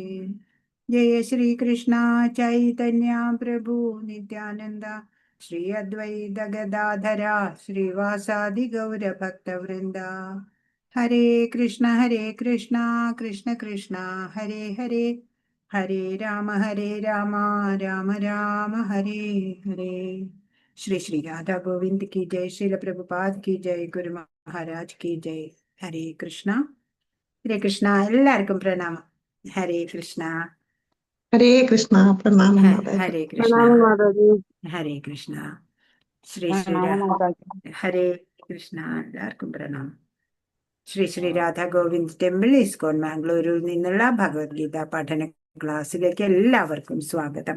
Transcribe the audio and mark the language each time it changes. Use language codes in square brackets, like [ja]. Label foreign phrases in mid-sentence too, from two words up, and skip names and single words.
[ml] ജയ ശ്രീകൃഷ്ണ ചൈതന്യ പ്രഭു നിത്യാനന്ദ ശ്രീ അദ്വൈത ഗദാധര ശ്രീവാസാദി ഗൗരഭക്തവൃന്ദ. ഹരേ കൃഷ്ണ കൃഷ്ണ കൃഷ്ണ ഹരേ ഹരേ ഹരേ രാമ രാമ രാമ ഹരേ ഹരേ. [hi] ശ്രീ ശ്രീ രാധാ ഗോവിന്ദ് की जय. श्रील प्रभुपाद की जय. गुरु महाराज की जय. [ml] ഹരേ കൃഷ്ണ എല്ലാവർക്കും പ്രണാമം. ഹരേ കൃഷ്ണ ഹരേ കൃഷ്ണ. പ്രണാമം. ഹരേ കൃഷ്ണ ഹരേ കൃഷ്ണ. ശ്രീ ശ്രീരാം ഹരേ കൃഷ്ണ. എല്ലാവർക്കും പ്രണാമം. ശ്രീ ശ്രീ രാധാ ഗോവിന്ദ് ടെമ്പിൾ ഇസ്കോൺ മാംഗ്ലൂരിൽ നിന്നുള്ള ഭഗവത്ഗീത പഠന ക്ലാസ്സിലേക്ക് എല്ലാവർക്കും സ്വാഗതം.